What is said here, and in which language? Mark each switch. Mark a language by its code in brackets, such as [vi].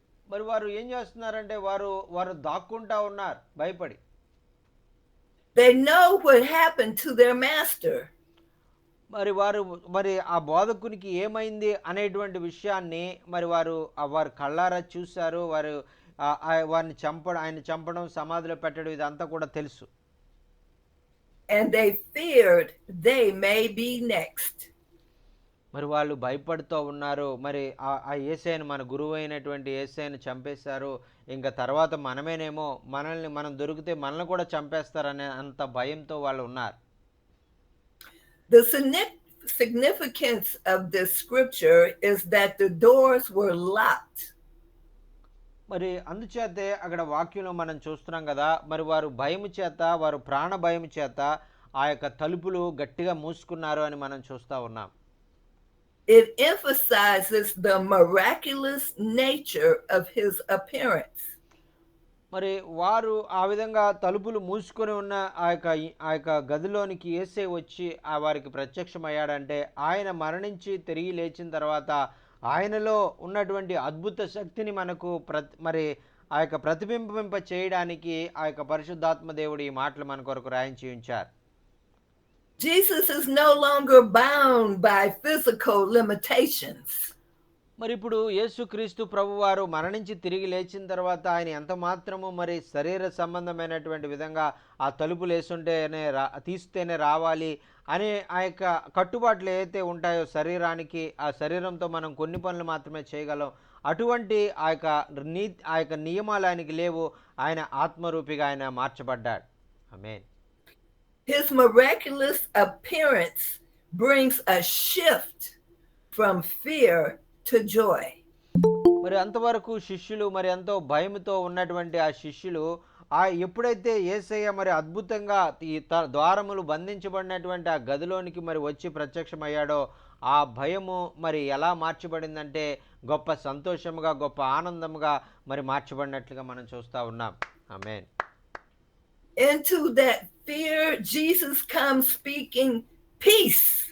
[te] మరి వారు ఏం చేస్తున్నారంటే వారు దాక్కుంటా ఉన్నారు భయపడి. [en] They know what happened to their master. [te] మరి ఆ బోధకునికి ఏమైంది అనేటువంటి విషయాన్ని మరి వారు కళ్ళారా చూశారు. వారిని ఆయన చంపడం, సమాధిలో పెట్టడం ఇదంతా కూడా తెలుసు. [en] And they feared they may be next. [te] మరి వాళ్ళు భయపడుతూ ఉన్నారు. మరి ఆ యేసయ్యను, మన గురువు అయినటువంటి యేసయ్యను చంపేశారు, ఇంకా తర్వాత మనమేనేమో, మనం దొరికితే మనల్ని కూడా చంపేస్తారనే అంత భయంతో వాళ్ళు ఉన్నారు. [en] The significance of this scripture is that the doors were locked. [te] మరి అందుచేతే అక్కడ వాక్యంలో మనం చూస్తున్నాం కదా, మరి వారు భయము చేత, వారు ప్రాణ భయము చేత ఆ యొక్క తలుపులు గట్టిగా మూసుకున్నారు అని మనం చూస్తూ ఉన్నాం. [en] It emphasizes the miraculous nature of his appearance. [te] మరి వారు ఆ విధంగా తలుపులు మూసుకొని ఉన్న ఆ యొక్క గదిలోనికి యేసయ్య వచ్చి వారికి ప్రత్యక్షమయ్యాడంటే ఆయన మరణించి తిరిగి లేచిన తర్వాత ఆయనలో ఉన్నటువంటి అద్భుత శక్తిని మనకు మరి ఆ యొక్క ప్రతిబింబింప చేయడానికి ఆ యొక్క పరిశుద్ధాత్మ దేవుడు ఈ మాటలు మన కొరకు రాయించి ఉంచారు. [en] Jesus is no longer bound by physical limitations. [te] మరి ఇప్పుడు యేసుక్రీస్తు ప్రభువారు మరణించి తిరిగి లేచిన తర్వాత ఆయన ఎంత మాత్రము మరి శరీర సంబంధమైనటువంటి విధంగా ఆ తలుపులు వేసుంటేనే తీస్తేనే రావాలి అనే ఆ యొక్క కట్టుబాట్లు ఏవైతే ఉంటాయో శరీరానికి, ఆ శరీరంతో మనం కొన్ని పనులు మాత్రమే చేయగలం, అటువంటి ఆ యొక్క నియమాలు ఆయనకి లేవు. ఆయన ఆత్మరూపిగా ఆయన మార్చబడ్డాడు. ఆమేన్. [en] His miraculous appearance brings a shift from fear to joy. [te] మరి అంతవరకు శిష్యులు మరి ఎంతో భయముతో ఉన్నటువంటి ఆ శిష్యులు ఎప్పుడైతే యేసయ్య మరి అద్భుతంగా ఈ ద్వారములు బంధించబడినటువంటి ఆ గదిలోనికి మరి వచ్చి ప్రత్యక్షమయ్యాడో ఆ భయము మరి ఎలా మార్చబడిందంటే గొప్ప సంతోషముగా, గొప్ప ఆనందముగా మరి మార్చబడినట్లుగా మనం చూస్తూ ఉన్నాం. ఆమేన్. [en] Into that fear, Jesus comes speaking peace.